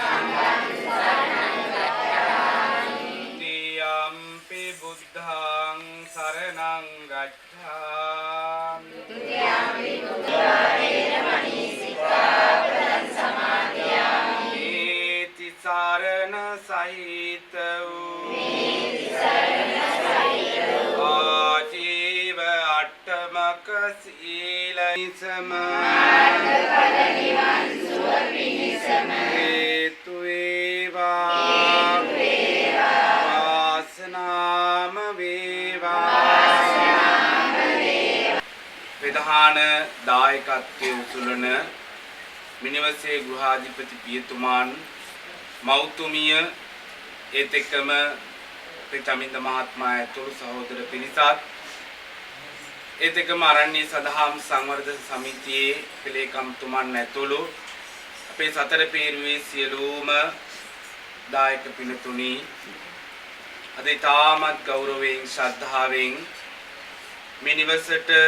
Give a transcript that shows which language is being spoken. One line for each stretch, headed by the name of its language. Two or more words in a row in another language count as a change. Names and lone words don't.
Pali: द्वितीयम्पि बुद्धं शरणं गच्छामि इति शरण सहित आजीव अट्टमक शीलनिसम
Sinhala: හේතු එව වාසනාම වේවා ප්‍රධාන දායකත්වයේ උසුලන මිනිවසේ ගෘහාධිපති පියතුමාන් මෞතුමිය ඒත් එක්කම චමින්ද මහත්මයා ඇතුළු සහෝදර පිරිසත් ඒත් එක්කම ආරණ්‍ය සදහම් සංවර්ධන සමිතියේ පිළිකම්තුමන් ඇතුළු අපේ සතර පේරුවේ සියලුම දායක පින්තුණි අද තාමත් ගෞරවයෙන් ශ්‍රද්ධාවෙන් මේ නිවසට